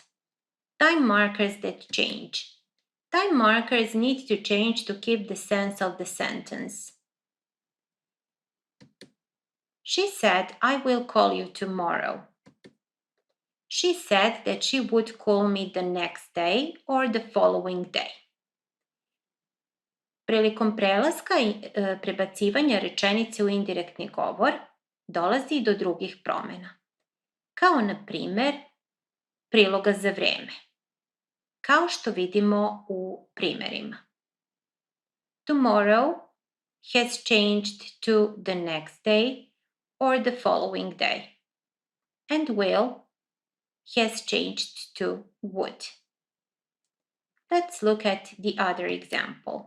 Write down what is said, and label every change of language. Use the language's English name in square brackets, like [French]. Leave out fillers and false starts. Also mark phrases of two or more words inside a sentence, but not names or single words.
[English] Time markers that change. Time markers need to change to keep the sense of the sentence. She said, I will call you tomorrow. She said that she would call me the next day or the following day. [Croatian] Prilikom prelaska i prebacivanja rečenice u indirektni govor dolazi do drugih promjena. Kao na primjer priloga za vrijeme. Kao što vidimo u primjerima. [English] Tomorrow has changed to the next day or the following day. And will has changed to would. Let's look at the other example.